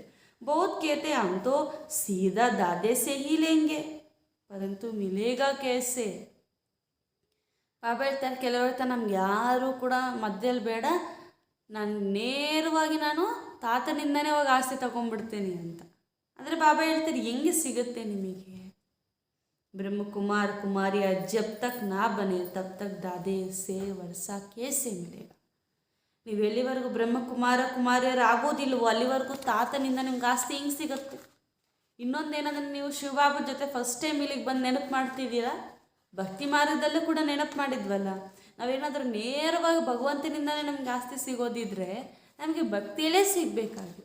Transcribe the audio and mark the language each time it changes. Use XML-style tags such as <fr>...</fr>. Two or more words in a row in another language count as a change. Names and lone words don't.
<hi>बहुत कहते हम तो सीधा दादे से ही लेंगे परंतु मिलेगा कैसे.</hi> <kn>ಬಾಬಾ ಹೇಳ್ತಾರೆ, ಕೆಲವರು ಹೇಳ್ತಾರೆ ನಮ್ಗೆ ಯಾರೂ ಕೂಡ ಮಧ್ಯದಲ್ಲಿ ಬೇಡ, ನಾನು ನೇರವಾಗಿ ತಾತನಿಂದನೇ ಹೋಗಿ ಆಸ್ತಿ ತಗೊಂಡ್ಬಿಡ್ತೀನಿ ಅಂತ. ಆದರೆ ಬಾಬಾ ಹೇಳ್ತಾರೆ, ಹೆಂಗೆ ಸಿಗುತ್ತೆ ನಿಮಗೆ?</kn> <hi>ब्रह्म कुमार कुमारिया जब तक ना बने तब तक दादे से वर्षा कैसे मिलेगा.</hi> <kn>ನೀವು ಎಲ್ಲಿವರೆಗೂ ಬ್ರಹ್ಮಕುಮಾರ ಕುಮಾರಿಯರು ಆಗೋದಿಲ್ವೋ ಅಲ್ಲಿವರೆಗೂ ತಾತನಿಂದ ನಿಮ್ಗೆ ಆಸ್ತಿ ಹೆಂಗೆ ಸಿಗುತ್ತೆ? ಇನ್ನೊಂದೇನಂದ್ರೆ, ನೀವು ಶಿವಬಾಬಾ ಜೊತೆ</kn> <en>first time</en> <kn>ಇಲ್ಲಿಗೆ ಬಂದು ನೆನಪು ಮಾಡ್ತಿದ್ದೀರಾ, ಭಕ್ತಿ ಮಾರ್ಗದಲ್ಲೂ ಕೂಡ ನೆನಪು ಮಾಡಿದ್ವಲ್ಲ. ನಾವೇನಾದರೂ ನೇರವಾಗಿ ಭಗವಂತನಿಂದಲೇ ನಮ್ಗೆ ಆಸ್ತಿ ಸಿಗೋದಿದ್ರೆ ನಮಗೆ ಭಕ್ತಿಯಲ್ಲೇ ಸಿಗಬೇಕಾಗಿತ್ತು.</kn>